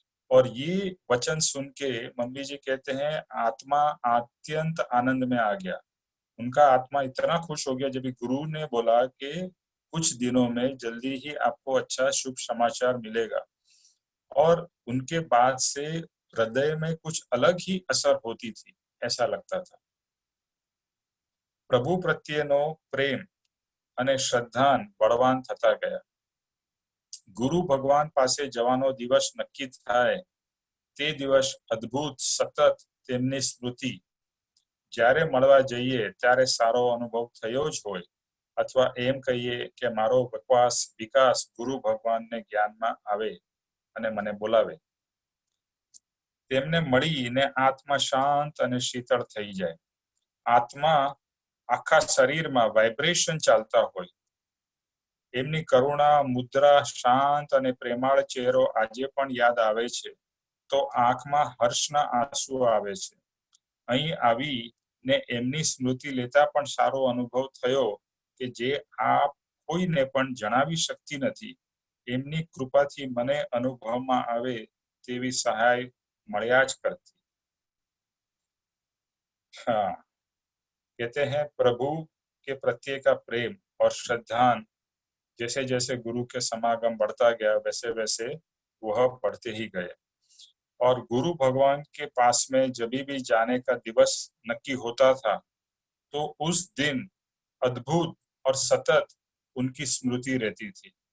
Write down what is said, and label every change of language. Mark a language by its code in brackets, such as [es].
[hi] और ये वचन सुन के मम्मी जी कहते हैं आत्मा अत्यंत आनंद में आ गया। उनका आत्मा इतना खुश हो गया जब गुरु ने बोला कि कुछ दिनों में जल्दी ही आपको अच्छा शुभ समाचार मिलेगा। और उनके बाद से हृदय में कुछ अलग ही असर होती थी, ऐसा लगता था। [gu] प्रभु प्रत्येनो प्रेम અને શ્રદ્ધાન બળવાન થતા ગયા। ગુરુ ભગવાન પાસે જવાનો દિવસ નક્કી થાય તે દિવસ અદ્ભુત સતત તેમની સ્મૃતિ, જ્યારે મળવા જઈએ ત્યારે સારો અનુભવ થયો જ હોય અથવા એમ કહીએ કે મારો વિકાસ ગુરુ ભગવાનને જ્ઞાનમાં આવે અને મને બોલાવે। તેમને મળીને આત્મા શાંત અને શીતળ થઈ જાય। આત્મા આખા શરીરમાં વાઇબ્રેશન ચાલતા હોય। એમની કરુણા મુદ્રા, શાંત અને પ્રેમાળ ચહેરો આજે પણ યાદ આવે છે તો આંખમાં હર્ષના આંસુ આવે છે। અહીં આવીને એમની સ્મૃતિ લેતા પણ સારો અનુભવ થયો કે જે આપ કોઈને પણ જણાવી શકતી નથી। એમની કૃપાથી મને અનુભવમાં આવે તેવી સહાય મળ્યા જ કરતી। [hi] हाँ, कहते हैं प्रभु के प्रत्येक का प्रेम और श्रद्धान जैसे जैसे गुरु के समागम बढ़ता गया वैसे वैसे वह बढ़ते ही गए। और गुरु भगवान के पास में जब भी जाने का दिवस नक्की होता था तो उस दिन अद्भुत और सतत उनकी स्मृति रहती थी।